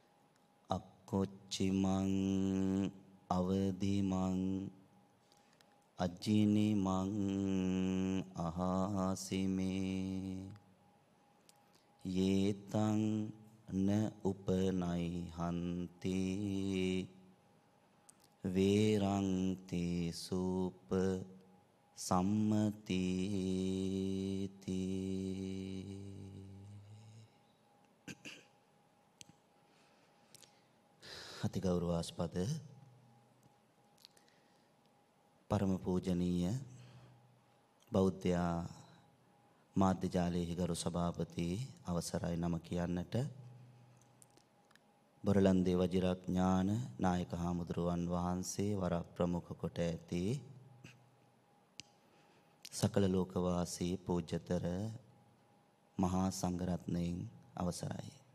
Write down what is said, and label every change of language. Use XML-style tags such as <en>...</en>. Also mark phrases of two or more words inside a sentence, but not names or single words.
<pi>අක්කොච්චිමං අවදිමං අජිනි මං අහාසිමේ යේතං න උපනයි හන්ති වේරංති සූප සම්මතිති.</pi> <si>අතිගෞරවාස්පද පරම පූජනීය බෞද්ධ මාධ්‍ය ජාලයේ ගරු සභාපති අවසරයි නම කියන්නට බොරලන්දේ වජිරඥාන නායක හාමුදුරුවන් වහන්සේ වර ප්‍රමුඛ කොට ඇති සකල ලෝකවාසී පූජ්‍යතර මහා සංඝරත්නයන් අවසරයි.</si>